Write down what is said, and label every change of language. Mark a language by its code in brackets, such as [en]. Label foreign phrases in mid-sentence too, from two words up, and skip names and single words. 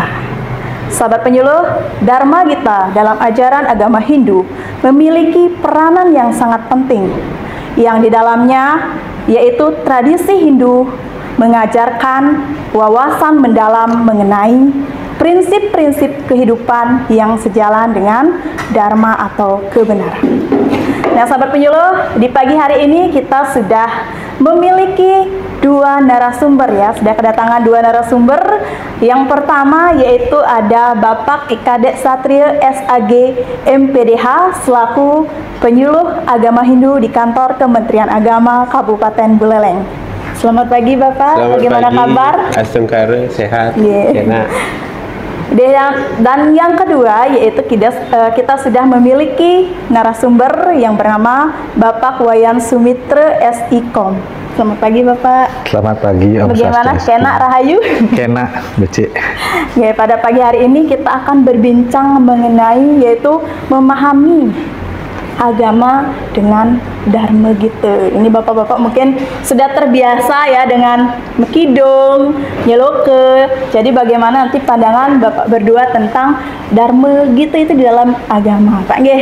[id] Sahabat penyuluh, Dharma Gita dalam ajaran agama Hindu memiliki peranan yang sangat penting, yang di dalamnya yaitu tradisi Hindu mengajarkan wawasan mendalam mengenai prinsip-prinsip kehidupan yang sejalan dengan Dharma atau kebenaran. Nah, sahabat penyuluh, di pagi hari ini kita sudah memiliki dua narasumber ya, sudah kedatangan dua narasumber. Yang pertama yaitu ada Bapak Kadek Satrio SAG MPDH selaku penyuluh agama Hindu di kantor Kementerian Agama Kabupaten Buleleng. Selamat pagi Bapak, bagaimana kabar? Astungkara, sehat, enak. Dan yang kedua yaitu kita sudah memiliki narasumber yang bernama Bapak Wayan Sumitra SIKOM. Selamat pagi Bapak. Selamat pagi Om Bagaimana Swastiastu. [ban] Kena Rahayu? Kena becik. [id] Ya, pada pagi hari ini kita akan berbincang mengenai yaitu memahami agama dengan Dharma Gita. Ini bapak-bapak mungkin sudah terbiasa ya dengan mekidung, nyeloke. Jadi bagaimana nanti pandangan bapak berdua tentang Dharma Gita itu di dalam agama, Pak nggih.